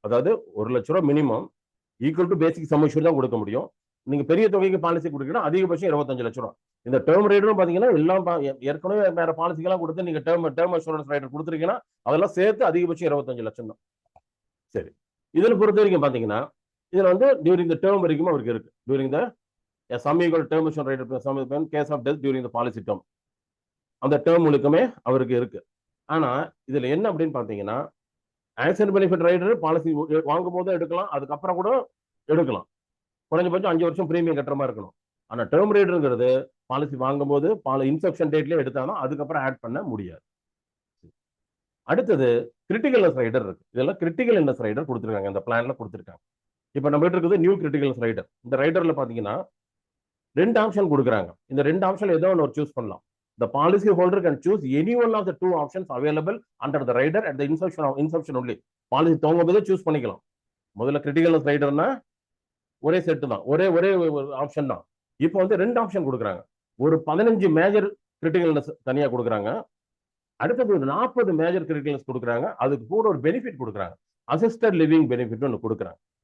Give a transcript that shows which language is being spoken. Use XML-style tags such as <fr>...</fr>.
<ta>அதாவது 1 லட்சம் ரூபா minimum equal to basic some assured தான் கொடுக்க முடியும். நீங்க பெரிய தொகைக்கு பாலிசி கொடுக்கணும் அதிகபட்சம் 25 லட்சம் ரூபா. இந்த டேர்ம் ரைடரும் பாத்தீங்கன்னா எல்லாம் ஏற்கனவே வேற பாலிசிக்கெல்லாம் கொடுத்து நீங்க டேர்ம் அஷ்யூரன்ஸ் ரைடர் கொடுத்துருக்கீங்கன்னா அதெல்லாம் சேர்த்து அதிகபட்சம் 25 லட்சம் தான். சரி, இதுல பொறுத்த வரைக்கும் பாத்தீங்கன்னா இதுல வந்து</ta> <en>during the term</en> <ta>வரைக்கும் அவருக்கு இருக்கு.</ta> <en>during the sum equal term assurance rider sum in case of death during the policy term,</en> <ta>அந்த டேர்ம் முழுக்கமே அவருக்கு இருக்கு. ஆனா இதுல என்ன அப்படின்னு பாத்தீங்கன்னா ஆக்சிடென்ட் பெனிஃபிட் ரைடர் பாலிசி வாங்கும் போது எடுக்கலாம், அதுக்கப்புறம் கூட எடுக்கலாம். குறைஞ்சபட்சம் 5 வருஷம் பிரீமியம் கட்டுற மாதிரி இருக்கணும். ஆனா டேர்ம் ரைடருங்கிறது பாலிசி வாங்கும் போது இன்செப்ஷன் டேட்லயே எடுத்தாலும் அதுக்கப்புறம் ஆட் பண்ண முடியாது. அடுத்தது கிரிட்டிக்கல் இல்னஸ் ரைடர் இருக்கு. இதெல்லாம் கிரிட்டிக்கல் இல்னஸ் ரைடர் கொடுத்துருக்காங்க, இந்த பிளான்ல கொடுத்துருக்காங்க. இப்ப நம்ம கிட்ட இருக்குது நியூ கிரிட்டிக்கல் இல்னஸ் ரைடர். இந்த ரைடர்ல பாத்தீங்கன்னா 2 ஆப்ஷன் கொடுக்குறாங்க. இந்த 2 ஆப்ஷன் ஏதோ ஒன்று சூஸ் பண்ணலாம்.</ta> <en>The policy holder can choose any one of the 2 options available under the rider at the inception only.</en> <ta>Policy துவங்கும் போதே சூஸ் பண்ணிக்கலாம். முதல்ல கிரிட்டிக்கல் இல்னஸ் ரைடர்னா ஒரே செட்டு தான், ஒரே ஆப்ஷன் தான். இப்போ வந்து 2 ஆப்ஷன் கொடுக்குறாங்க. ஒரு 15 மேஜர் கிரிட்டிக்கல் இல்னஸ் தனியா கொடுக்குறாங்க. அடுத்தது ஒரு 40 மேஜர் கிரிட்டிக்கல் இல்னஸ் கொடுக்குறாங்க. அதுக்கு கூட ஒரு பெனிஃபிட் கொடுக்குறாங்க, அசிஸ்டட் லிவிங் பெனிஃபிட் ஒன்று கொடுக்குறாங்க.</ta>